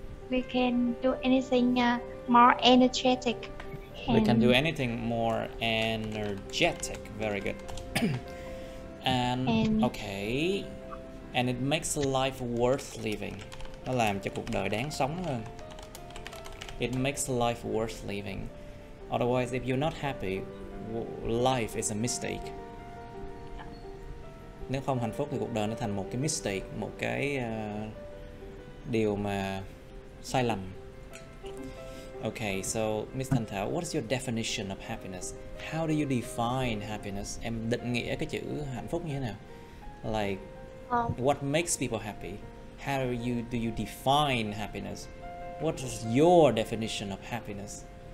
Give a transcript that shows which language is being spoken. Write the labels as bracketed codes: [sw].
[en] We can do anything more energetic. We can do anything more energetic. Very good. and okay, and it makes life worth living. [vi] Nó làm cho cuộc đời đáng sống hơn. [en] It makes life worth living. Otherwise, if you're not happy, life is a mistake. [vi] Nếu không hạnh phúc thì cuộc đời nó thành một cái mistake, một cái điều mà sai lầm. [en] Okay, so Miss Thanh Thảo, what's your definition of happiness? How do you define happiness? [vi] Em định nghĩa cái chữ hạnh phúc như thế nào? [en] Like, what makes people happy? How do you define happiness? What is your definition of happiness?